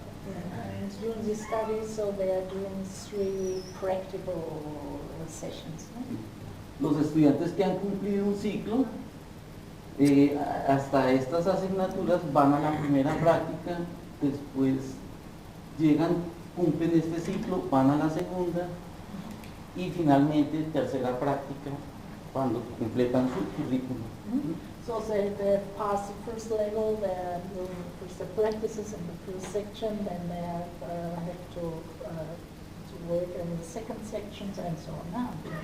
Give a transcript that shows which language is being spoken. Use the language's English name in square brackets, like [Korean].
[English] And during the studies, so they are doing 3 practical sessions. [Spanish] Los estudiantes que han cumplido un ciclo, hasta estas asignaturas van a la primera práctica, después cumplen este ciclo, van a la segunda y finalmente tercera práctica cuando completan su currículum. [English] So they pass the first level, they are doing first the practices in the first section, then they have to work in the second section and so on.